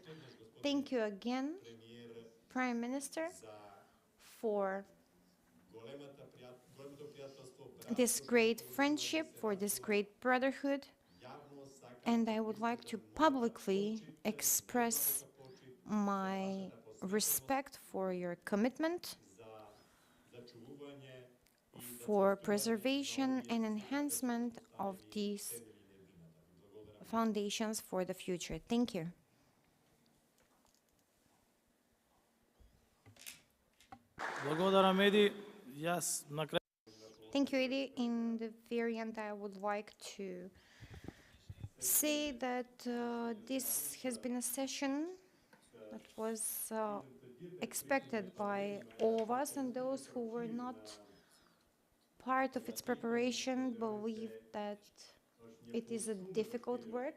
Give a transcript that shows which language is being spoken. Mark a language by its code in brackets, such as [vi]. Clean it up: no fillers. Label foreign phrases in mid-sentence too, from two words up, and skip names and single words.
[en] Thank you again, Prime Minister, for this great friendship, for this great brotherhood, and I would like to publicly express my respect for your commitment for preservation and enhancement of these foundations for the future. Thank you. [mk] Благодарам, Еди. Јас на крај [en] Thank you, Edi. In the very end, I would like to say that this has been a session that was expected by all of us, and those who were not part of its preparation believe that it is a difficult work.